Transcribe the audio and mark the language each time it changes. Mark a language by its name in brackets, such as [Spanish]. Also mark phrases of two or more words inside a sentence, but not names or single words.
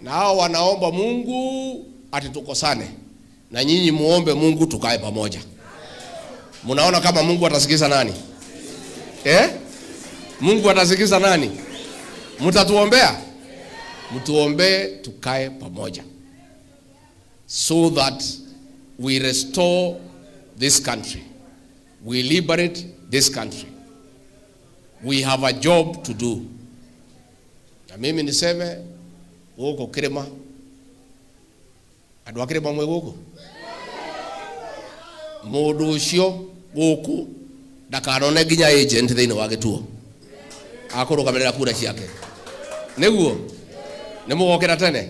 [Swahili] Na hao wanaomba Mungu ati tukosane. Na nyinyi muombe Mungu tukae pamoja. Munaona kama Mungu atasikiza nani? Mungu atasikiza nani? Mtatuombea? Mtuombee tukae pamoja. [English] So that we restore this country. We liberate this country. We have a job to do. [Swahili] Na mimi niseme huko Kirima. [Kikuyu] Andũ a Kirima mwe guku. Mũndũ ũcio guku ndakanone nginya agent thĩinĩ wa Gĩtuo. Akũrũgamĩrĩra kura ciake. Nĩguo nĩ mũgokĩra tene.